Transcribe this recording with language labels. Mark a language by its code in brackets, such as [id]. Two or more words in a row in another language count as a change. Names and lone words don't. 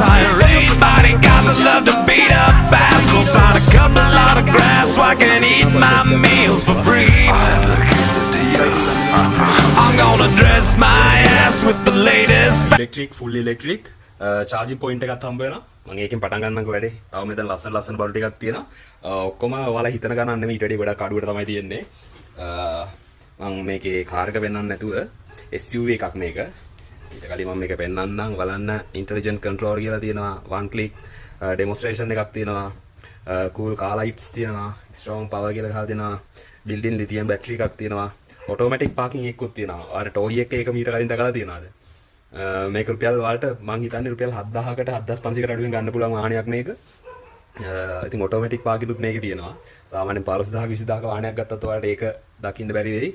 [en] Hire 8 bodyguards that love to beat up assholes. Sign a couple autographs so I can eat my meals for free. I'm gonna dress my ass with the latest electric, full electric charging point [si] එකක් හම්බ වෙනවා. මම ඒකෙන් පටන් ගන්නම්කෝ වැඩේ. තව මෙතන ලස්සන බල්බ් ටිකක් තියෙනවා. ඔක්කොම ඔයාලා හිතන ගණන් නෙමෙයි, ඊට වඩා ගොඩක් අඩුවට තමයි තියෙන්නේ. මම මේකේ කාර් එක පෙන්වන්න නැතුව SUV එකක් මේක. ඊට කලින් මම මේක පෙන්වන්නම්. බලන්න [en] intelligent controller [si] කියලා තියෙනවා. [en] one click demonstration [si] එකක් තියෙනවා. [en] cool car lights තියෙනවා. strong power [si] කියලා ගහලා තියෙනවා. [en] built-in lithium battery [si] එකක් තියෙනවා. [en] automatic parking [si] එකකුත් තියෙනවා. අර toy එක මීටර කලින් දැකලා තියෙනවද? මේක රුපියල් වලට මං හිතන්නේ රුපියල් 7000කට 7500කට අඩුවෙන් ගන්න පුළුවන් වාහනයක් මේක. ඉතින් ඔටෝමැටික් පාකිනුත් මේකේ තියෙනවා. සාමාන්‍යයෙන් 15000 20000ක වාහනයක් ගත්තත් ඔයාලට ඒක දකින්න බැරි වෙයි.